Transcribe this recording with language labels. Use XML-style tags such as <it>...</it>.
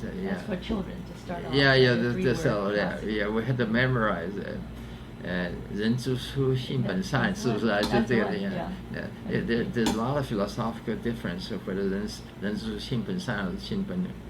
<en>That's for children to start off. Yeah, we had to memorize it.</en> <zh>人之初性本善，是不是啊？</zh> <en>就这个 There's a lot of philosophical difference of whether 人之初性本善还是性本恶。</en>